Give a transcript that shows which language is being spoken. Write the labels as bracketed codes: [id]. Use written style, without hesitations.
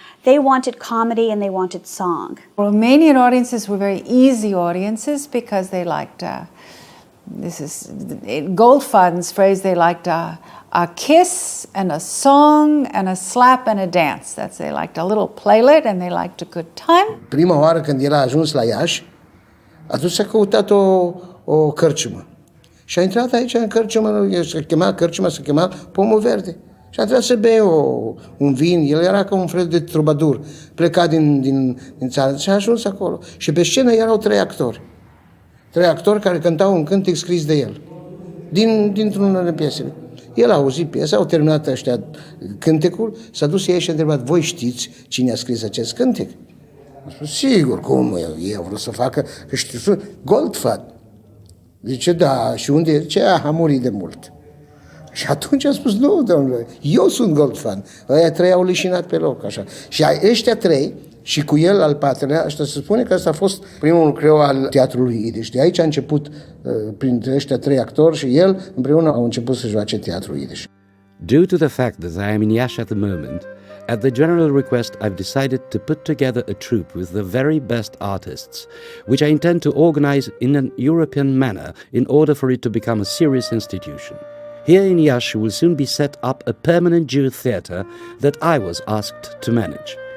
[en] They wanted comedy and they wanted song. Romanian audiences were very easy audiences because they liked, this is Goldfaden's phrase, they liked a kiss and a song and a slap and a dance. They liked a little playlet and they liked a good time. [ro] Prima oară când el a ajuns la Iași, atunci s-a căutat o cărciumă. Și a intrat aici în cărciumă, se chema Pomul Verde. Și a trebuit să bea un vin, el era ca un fel de trubadur, plecat din țară și a ajuns acolo. Și pe scenă erau trei actori care cântau un cântec scris de el, dintr-una din piesele. El a auzit piesa, au terminat ăștia cântecul, s-a dus ei și a întrebat, voi știți cine a scris acest cântec? A spus, sigur, cum ei au vrut să facă, că știu, Goldfaden. Zice, da, și unde e? Zice, a murit de mult. Și atunci a spus, nu, domnule, eu sunt Goldfaden. Ăia trei au leșinat pe loc, așa. Și ăștia trei, și cu el al patrulea, ăsta se spune că ăsta a fost primul lucreu al teatrului idiș. De aici a început, printre ăștia trei actori și el, împreună au început să joace teatrul idiș. [en] Due to the fact that I am in Iași at the moment, at the general request I've decided to put together a troupe with the very best artists, which I intend to organize in an European manner in order for it to become a serious institution. Here in Iași will soon be set up a permanent Jewish theatre that I was asked to manage.